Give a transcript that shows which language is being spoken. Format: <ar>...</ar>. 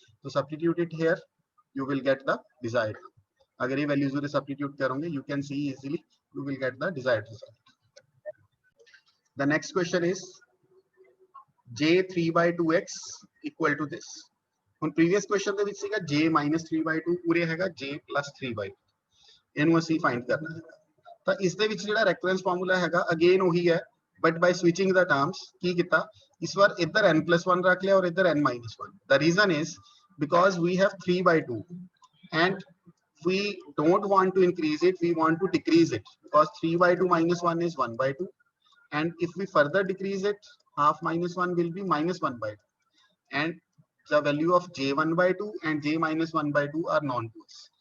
<en>So substitute it here, you will get the desired.</en> <hi>अगर ये values उधर substitute करोगे,</hi> <en>you can see easily, you will get the desired result. The next question is j 3/2x equal to this.</en> <pa>ਹੁਣ previous question ਦੇ ਵਿੱਚ ਸੀਗਾ j minus 3/2, ਉਰੇ ਹੈਗਾ j plus 3/2. ਇਹਨੂੰ ਅਸੀਂ find ਕਰਨਾ ਹੈ। ਤਾਂ ਇਸ ਦੇ ਵਿੱਚ ਜਿਹੜਾ recurrence formula ਹੈਗਾ again ਉਹੀ ਹੈ,</pa> <en>but by switching the terms</en> <pa>ਕੀ ਕੀਤਾ, ਇਸ ਵਾਰ ਇੱਧਰ n plus 1 ਰੱਖ ਲਿਆ ਔਰ ਇੱਧਰ n minus 1.</pa> <en>The reason is because we have 3/2 and we don't want to increase it, we want to decrease it, because 3/2 minus 1 is 1/2, and if we further decrease it, half minus 1 will be -1/2, and the value of j 1/2 and j minus 1/2 are known to us.</en>